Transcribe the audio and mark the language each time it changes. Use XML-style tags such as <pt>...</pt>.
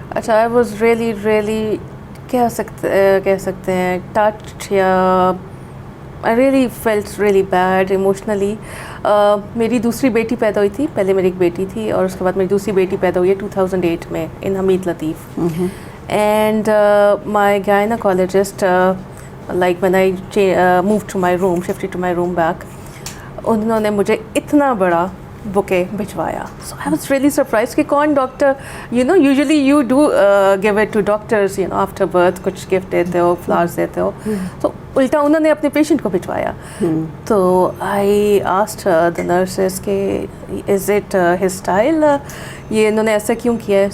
<en>اچھا, I was really</en> <ur>کہہ سکتے ہیں</ur> <en>Touch, یا I really felt really bad emotionally.</en> <ur>میری دوسری بیٹی پیدا ہوئی تھی, پہلے میری ایک بیٹی تھی اور اس کے بعد میری دوسری بیٹی پیدا ہوئی ہے 2008 میں ان حمید لطیف.</ur> <en>and my gynecologist, like when I moved to my room, shifted to my room back,</en> <ur>انہوں نے مجھے اتنا بڑا بکے بھجوایا.</ur> <en>So I was really surprised</en> <ur>کہ کون doctor,</ur> <en>you know usually you do give it to doctors, you know after birth</en> <ur>کچھ gift دیتے ہو, flowers دیتے ہو, تو الٹا انہوں نے اپنے پیشنٹ کو بھجوایا. تو</ur> <en>I asked the nurses</en> <ur>کہ</ur> <en>is it his style,</en> <ur>یہ انہوں نے ایسا کیوں کیا ہے.</ur>